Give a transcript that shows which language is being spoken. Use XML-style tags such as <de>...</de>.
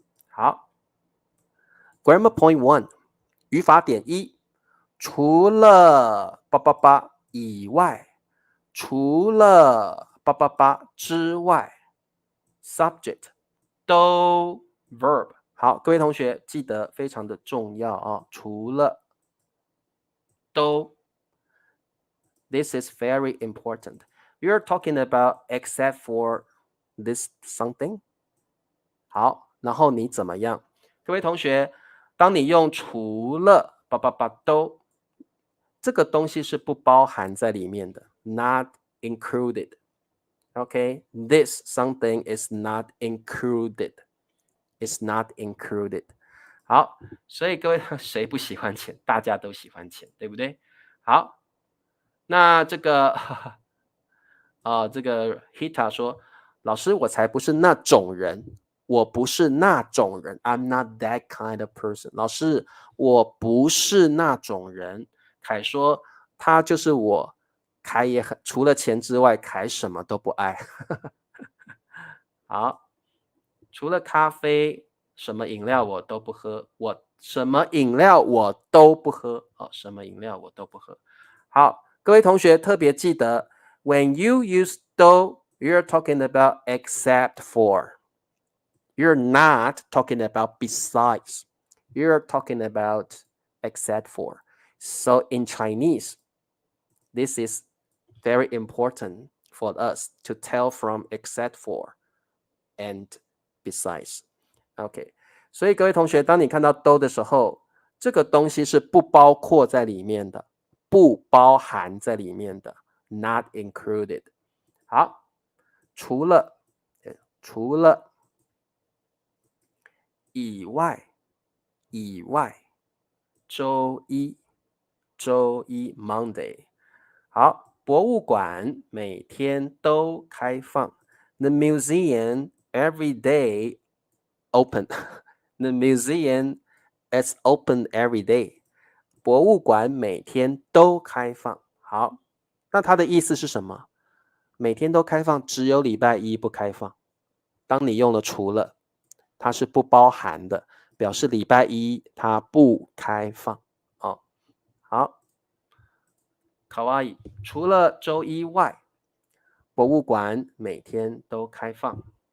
<zh>好 ，</zh> <en>Grammar Point 1，</en> <zh>语法点1，除了8 8 8以外，除了8 8 8之外 ，Subject 都 Verb。好，各位同学记得非常的重要除了。</zh> <en>都 This is very important. You're talking about except for this something.</en> <zh>好，然后你怎么样？各位同学，当你用除了都，这个东西是不包含在里面的 ，</zh> <en>not included. Okay, this something is not included. It's not included.</en> <zh>好，所以各位谁不喜欢钱？大家都喜欢钱，对不对？好。那这个这个 Hita 说，老师，我才不是那种人，我不是那种人 ，</zh> <en>I'm not that kind of person。</en> <zh>老师，我不是那种人。凯说，他就是我。凯也很，除了钱之外，凯什么都不爱。好，除了咖啡，什么饮料我都不喝。我什么饮料我都不喝。什么饮料我都不喝。好。各位同学特别记得</zh> <en>when you use 都 you're talking about except for. You're not talking about besides. You're talking about except for. So in Chinese, this is very important for us to tell from except for and besides.</en> <zh>OK, 所以各位同学，当你看到都的时候，这个东西是不包括在里面的。不包含在里面的</zh> <en>not included。</en> <zh>好，除了以外周一 Monday。</zh> <en>好，</en> <zh>博物馆每天都开放</zh> <en>The museum every day open. The museum is open every day.</en> <zh>博物馆每天都开放。好，那它的意思是什么？每天都开放，只有礼拜一不开放。当你用了除了，它是不包含的，表示礼拜一它不开放。哦，好，卡哇伊，除了周一外，博物馆每天都开放。</zh>